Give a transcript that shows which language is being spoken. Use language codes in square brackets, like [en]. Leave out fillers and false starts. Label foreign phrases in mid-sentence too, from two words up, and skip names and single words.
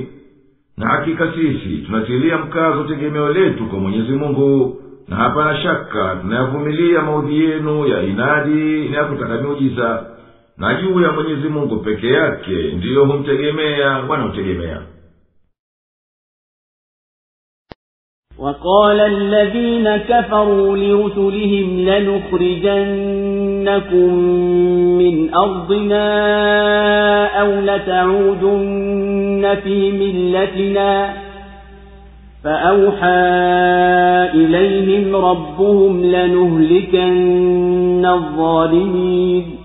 [sw] Na hakika sisi tunatilia mkazo tegemeo letu kwa Mwenyezi Mungu, na hapana shaka tunayavumilia maudhi yenu ya inadi na kutaka miujiza. Na juu ya Mwenyezi Mungu peke yake ndiyo humtegemea wanaotegemea. [ar] وقال الذين كفروا لرسلهم لنخرجنكم من أرضنا أو لتعودن في ملتنا فأوحى إليهم ربهم لنهلكن الظالمين